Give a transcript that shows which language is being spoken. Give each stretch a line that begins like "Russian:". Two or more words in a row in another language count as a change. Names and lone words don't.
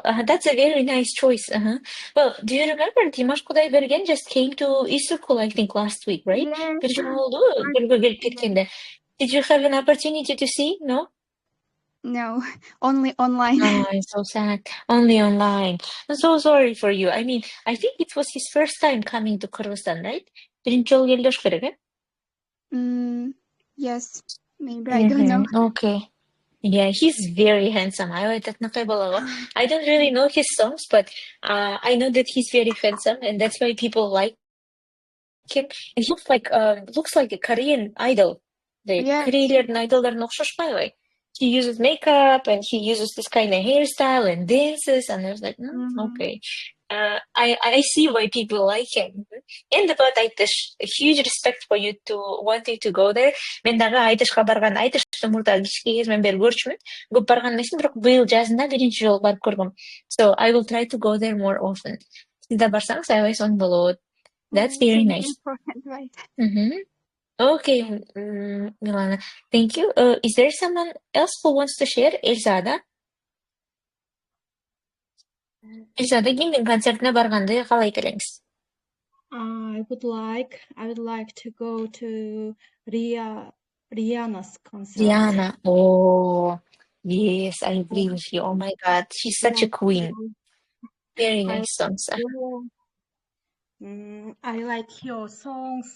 English: That's a very nice choice. Well, do you remember Dimash Kudaibergen just came to Istanbul, I think, last week, right? Yes. Did you have an opportunity to see? No? No, only online. Oh, I'm so sad. Only online. I'm so sorry for you. I mean, I think it was his first time coming to Kyrgyzstan, right?
Kyrgyz: Birinci жолу келдеш керек, eh?
English: Yes, maybe I don't know. Okay. Yeah, he's very handsome. I don't really know his songs, but I know that he's very handsome, and that's why people like him. And he looks like a Korean idol. The Korean
Kyrgyz: idollarына окшошпайбы?
English: He uses makeup and he uses this kind of hairstyle and dances, and I was like, okay. I see why people like him. And about Aytish, a huge respect for you to wanting to go there.
Kyrgyz: Мен дагы Айтышка барган, Айтышты мурда кичке кезимден бери көрчүмүн. Көп барган эмесмин, бирок быйыл жазында биринчи жолу барып көргөм.
English: So I will try to go there more often.
Kyrgyz: Сиз да барсаңыз аябай сонун болот.
English: That's very nice. Okay, Milana, thank you. Is there someone else who wants to share?
Kyrgyz: Эльзада. Эльзада, кимдин концертине барганды каалай келеңиз?
English: I would like to go to Rihanna's concert. Rihanna. Oh, yes, I agree with you. Oh my God, she's such a queen. Very nice songs. I like your songs.